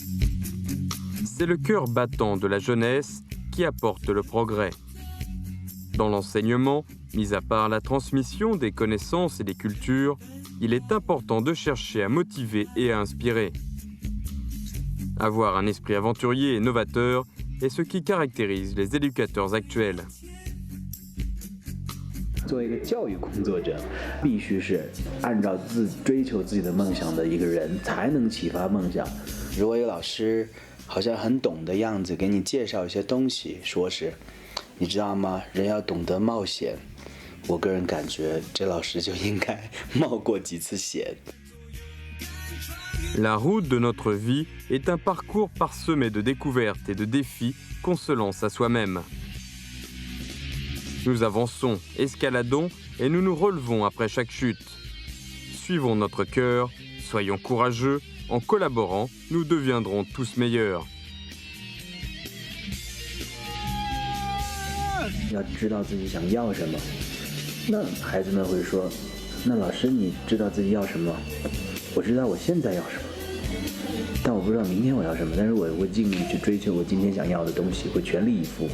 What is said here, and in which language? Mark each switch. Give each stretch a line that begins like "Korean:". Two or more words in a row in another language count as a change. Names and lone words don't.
French: C'est le cœur battant de la jeunesse qui apporte le progrès. Dans l'enseignement, mis à part la transmission des connaissances et des cultures, il est important de chercher à motiver et à inspirer. Avoir un esprit aventurier et novateur est ce qui caractérise les éducateurs actuels.
Chinese: 作为一个教育工作者，必须是按照追求自己的梦想的一个人，才能启发梦想。如果有老师好像很懂的样子给你介绍一些东西，说是，你知道吗？人要懂得冒险。我个人感觉，这老师就应该冒过几次险。
French: La route de notre vie est un parcours parsemé de découvertes et de défis qu'on se lance à soi-même. Nous avançons, escaladons et nous nous relevons après chaque chute. Suivons notre cœur, soyons courageux, en collaborant, nous deviendrons tous meilleurs.
Chinese: 要知道自己想要什么，那孩子们会说：“那老师，你知道自己要什么？我知道我现在要什么，但我不知道明天我要什么。但是我会尽力去追求我今天想要的东西，会全力以赴。”